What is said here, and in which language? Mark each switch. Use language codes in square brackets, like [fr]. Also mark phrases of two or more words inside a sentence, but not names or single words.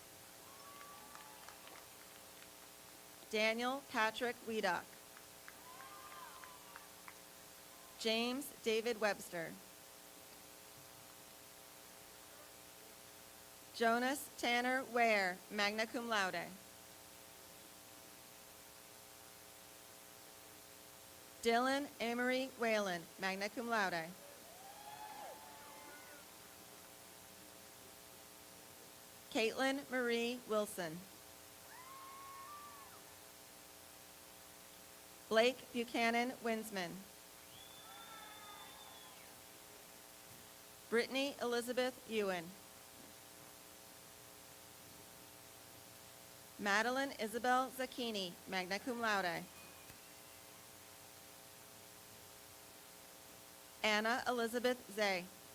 [en] Daniel Patrick Wiedock. James David Webster. Jonas Tanner Ware, [la] magna cum laude. [en] Dylan Amory Whalen, [la] magna cum laude. [en] Caitlin Marie Wilson. Blake Buchanan Winsman. Brittany Elizabeth Ewan. Madeline Isabel Zacchini, [la] magna cum laude. [en] Anna Elizabeth Zay.